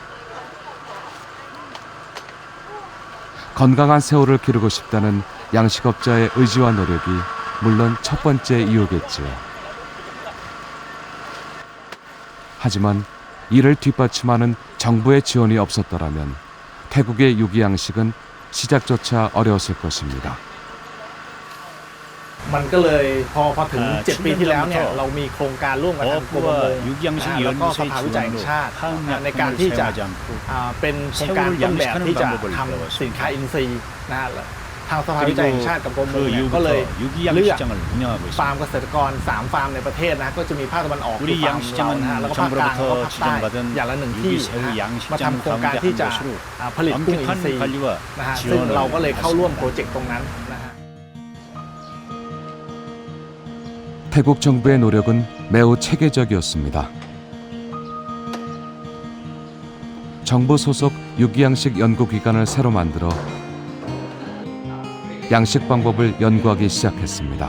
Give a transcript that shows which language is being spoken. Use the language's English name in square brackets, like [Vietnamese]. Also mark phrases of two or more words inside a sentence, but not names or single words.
[Korean] 건강한 새우를 기르고 싶다는 양식업자의 의지와 노력이 물론 첫 번째 이유겠지요. 하지만 이를 뒷받침하는 정부의 지원이 없었더라면 태국의 유기 양식은 시작조차 어려웠을 것입니다. [Thai] มันก็เลยพอถึง7 ปีที่แล้วเนี่ยเรามีโครงการร่วมกับทางกรมประมงแล้วก็สภาวิจัยแห่ง ชาติในการที่จะเป็นโครงการต้นแบบที่จะทำสินค้าอินทรีย์นะฮะทางสภาวิจัยแห่งชาติกับกรมประมงก็เลยเลือกฟาร์มเกษตรกร3 ฟาร์มในประเทศนะก็จะมีภาคตะวันออกคือฟาร์มเรานะฮะแล้วก็ภาคกลางแล้วก็ภาคใต้อย่างละ1 ที่มาทำโครงการที่จะผลิตกุ้งอินทรีย์นะฮะซึ่งเราก็เลยเข้าร่วมโปรเจกต์ตรงนั้นนะฮะ [Korean] 태국 정부의 노력은 매우 체계적이었습니다. 정부 소속 유기양식 연구기관을 새로 만들어 양식 방법을 연구하기 시작했습니다.